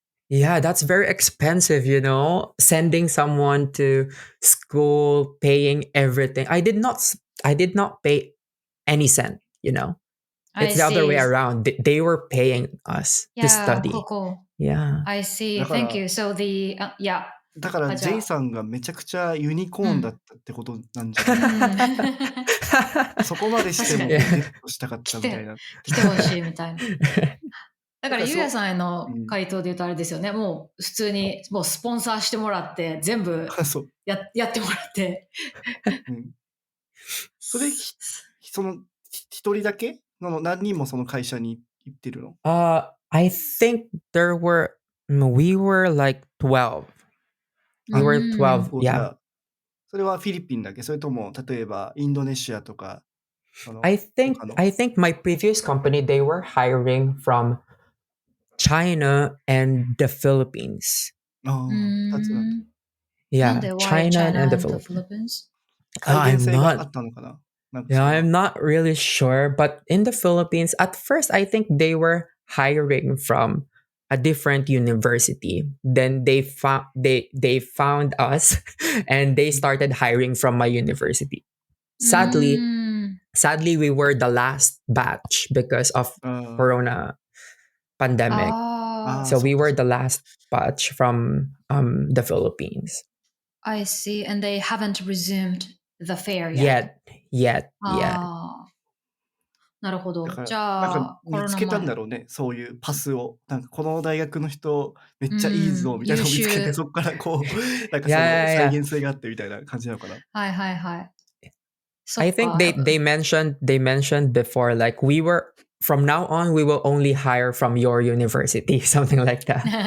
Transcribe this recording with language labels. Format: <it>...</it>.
<en>Yeah, that's very expensive, you know, sending someone to school, paying everything. I did not pay any cent, you know. It's the other way around. They were paying us to study. Cool. Yeah. I see.</en> <ja>だから</ja> <en>Thank you. So the</en> <ja>だからじゃあ Jay さんがめちゃくちゃユニコーンだったってことなんじゃない、そこまでしてもゲットしたかったみたいな。来てほしいみたいな。だからそうゆうやさんへの回答で言うとあれですよね。もう普通にもうスポンサーしてもらって全部そう。やってもらって。それその一人だけ何人もその会社に行ってるの？</ja> <en>I think we were like 12. We were 12.</en> <ja>じゃ</ja> <en>Yeah.</en> <ja>あそれはフィリピンだけ？それとも例えばインドネシアとか</ja> <en>I think my previous company, they were hiring from China and the Philippines.</en> <ja>2つなんだ。</ja> <en>Yeah,</en> <ja>なんで</ja> <en>why China and the Philippines? Philippines.</en> <ja>改善性があ</ja> <en>not</en> <ja>ったのかな？なんか</ja> <en>Yeah, I'm not really sure, but in the Philippines, at first, I think they were hiring from a different university. Then they found us, and they started hiring from my university. Sadly, we were the last batch because of Corona pandemic. So we were the last batch from the Philippines. I see. And they haven't resumed the fair yet. Yet.</en> <ja>なるほど。だからじゃなんか見つけたんだろうね、そういうパスを。なんかこの大学の人めっちゃいいぞみたいなのを見つけて、そこからこうなんかその再現性があってみたいな感じなのかな。はい。</ja> <en>I think they mentioned before, like from now on we will only hire from your university, something like that.</en>